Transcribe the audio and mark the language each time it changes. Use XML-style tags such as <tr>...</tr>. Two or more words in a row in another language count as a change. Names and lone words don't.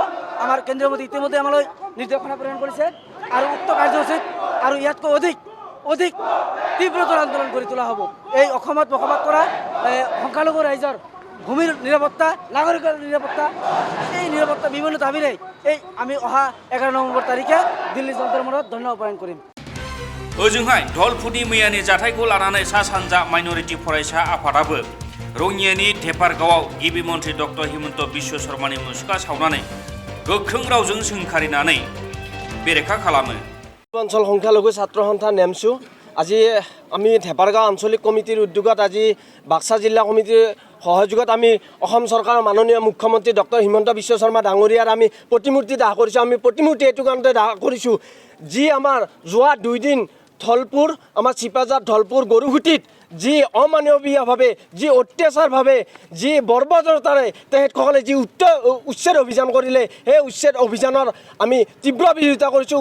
<as>আমাৰ কেন্দ্ৰীয় মন্ত্ৰী ইতিমধ্যে আমালৈ নিৰ্দেশনা প্ৰেৰণ কৰিছে আৰু উক্ত কাৰ্যসূচীত আৰু ইয়াতকৈ অধিক তীব্ৰতৰ আন্দোলন গঢ়ি তোলা হ'ব। এই অসমত বসবাস কৰা সংখ্যালঘু ৰাইজৰ ভূমিৰ নিৰাপত্তা, নাগৰিকৰ নিৰাপত্তা, এই নিৰাপত্তা বিভিন্ন দাবীৰে আমি অহা 11 নৱেম্বৰ তাৰিখে দিল্লী যন্তৰ মন্তৰত ধৰ্ণা ৰূপায়ণ কৰিম।</as> <brx>ओजोंहाय धलपुरनि मैयानि जाथायखौ लानानै सा सानजा माइनरिटि फरायसा आफादाबो रङियानि धेपारगावआव गिबि मन्थ्रि डक्टर हिमন্ত বিশ্ব शर्मानि मुसुखा सावनानै गोख्रों रावजों सोंखारिनानै बेरेखा खालामो।</brx> <as>অঞ্চল সংখ্যালঘু ছাত্ৰ সন্থা নেমচু আজি আমি धेपारगाव আঞ্চলিক কমিটিৰ উদ্যোগত আজি বাক্সা জিলা কমিটিৰ সহযোগত আমি অসম চৰকাৰৰ মাননীয় মুখ্যমন্ত্ৰী ডক্টৰ হিমন্ত বিশ্ব শৰ্মা ডাঙৰীয়াৰ আমি প্ৰতিমূৰ্তি দাহ কৰিছোঁ। আমি প্ৰতিমূৰ্তি এইটো কাৰণতে দাহ কৰিছোঁ, যি আমাৰ যোৱা 2 দিন ধলপুৰ, আমাৰ চিপাঝাৰ ধলপুৰ গৰুখুটিত যি অমানৱীয়ভাৱে, যি অত্যাচাৰভাৱে, যি বৰ্বৰতাৰে তেখেতসকলে যি উচ্ছেদ অভিযান কৰিলে, সেই উচ্ছেদ অভিযানৰ আমি তীব্ৰ বিৰোধিতা কৰিছোঁ।</as>